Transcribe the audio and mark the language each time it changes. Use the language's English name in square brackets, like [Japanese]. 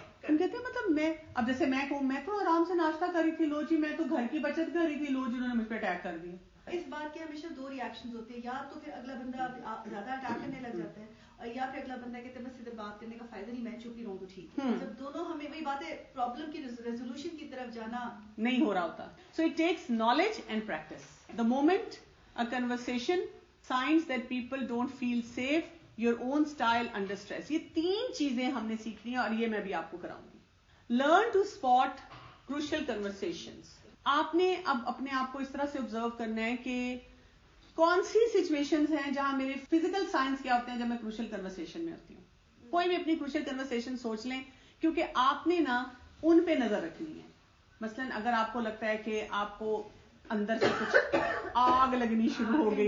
[Urdu] ہم کہتے ہیں مطلب میں اب جیسے میں کہوں میں تو آرام سے ناشتہ کر رہی تھی، لو جی میں تو گھر کی بچت کر رہی تھی، لو جی انہوں نے مجھ پہ اٹیک کر دیا. اس بات کے ہمیشہ دو ریئیکشنز ہوتے ہیں، یا تو پھر اگلا بندہ زیادہ اٹیک کرنے لگ جاتا ہے، یا پھر اگلا بندہ کہتے ہیں بس ادھر بات کرنے کا فائدہ نہیں، میں چپ ہی رہوں تو ٹھیک ہے. جب دونوں ہمیں وہی باتیں پرابلم کی ریزولوشن کی طرف جانا نہیں ہو رہا ہوتا. [English] So it takes knowledge and practice. The moment a conversation, signs that people don't feel safe, your own style under stress. [Urdu] یہ تین چیزیں ہم نے سیکھنی ہیں اور یہ میں بھی آپ کو کراؤں گی. [English] Learn to spot crucial conversations. [Urdu] آپ نے اب اپنے آپ کو اس طرح سے آبزرو کرنا ہے کہ کون سی سچویشنز ہیں جہاں میرے فزیکل سائنس کیا ہوتے ہیں جب میں کروشل کنورسیشن میں ہوتی ہوں. کوئی بھی اپنی کروشل کنورسیشن سوچ لیں، کیونکہ آپ نے نا ان پہ نظر رکھنی ہے. مثلاً اگر آپ کو لگتا ہے کہ آپ کو اندر سے کچھ آگ لگنی شروع ہو گئی،